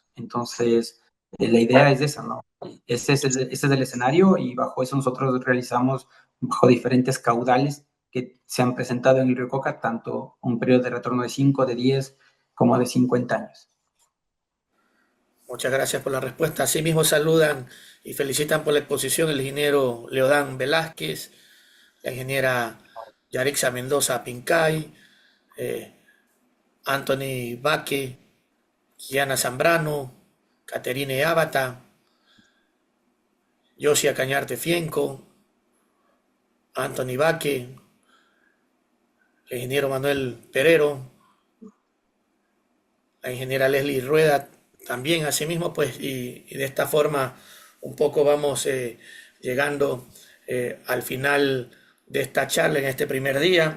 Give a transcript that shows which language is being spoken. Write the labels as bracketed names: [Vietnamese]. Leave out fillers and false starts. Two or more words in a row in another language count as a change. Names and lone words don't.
[Spanish] Entonces, la idea es esa, ¿no? Ese es el escenario y bajo eso nosotros realizamos bajo diferentes caudales que se han presentado en el río Coca, tanto un periodo de retorno de 5, de 10, como de 50 años. Muchas gracias por la respuesta. Asimismo saludan y felicitan por la exposición el ingeniero Leodán Velázquez, la ingeniera Yarixa Mendoza Pincay, eh, Anthony Baque, Kiana Zambrano, Caterine Ábata, Yosia Cañarte Fienco, Anthony Baque, el ingeniero Manuel Perero, la ingeniera Leslie Rueda, también asimismo, pues, y de esta forma un poco vamos llegando al final de esta charla en este primer día.